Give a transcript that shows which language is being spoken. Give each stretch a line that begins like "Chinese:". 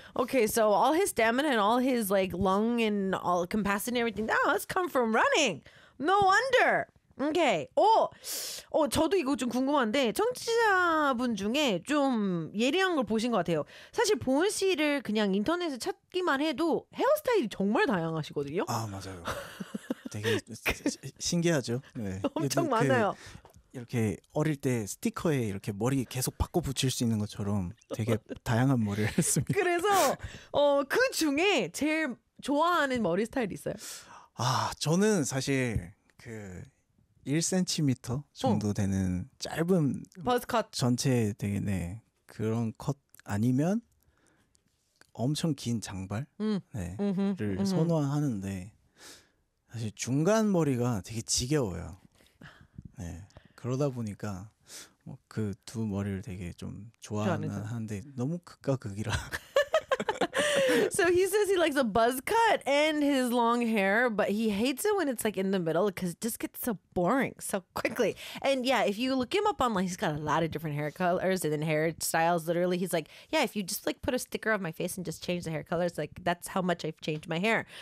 English: Okay, so all his stamina and all his like lung and all capacity and everything that has come from running. No wonder. Okay.
Korean: 저도 이거 좀 궁금한데 청취자분 중에 좀 예리한 걸 보신 것 같아요. 사실 보은 씨를 그냥 인터넷에 찾기만 해도 헤어스타일이 정말 다양하시거든요. 아, 맞아요. 되게 신기하죠. 네. 엄청 많아요. 이렇게 어릴 때 스티커에 이렇게 머리 계속 바꿔 붙일 수 있는 것처럼 되게 다양한 머리를 했습니다. 그래서 그 중에 제일 좋아하는 머리 스타일 있어요? 아, 저는 사실 그 1cm 정도 되는 짧은 버즈컷 전체 되게 네 그런 컷 아니면 엄청 긴 장발 네를 선호하는데 사실 중간 머리가 되게 지겨워요. 네 그러다 보니까 뭐 그 두 머리를 되게 좀 좋아하는 한데 너무 극과 극이라.
English: So he says he likes a buzz cut and his long hair, but he hates it when it's like in the middle because it just gets so boring so quickly. And yeah, if you look him up online, he's got a lot of different hair colors and then hair styles. Literally, he's like, yeah, if you just like put a sticker on my face and just change the hair colors, like that's how much I've changed my hair.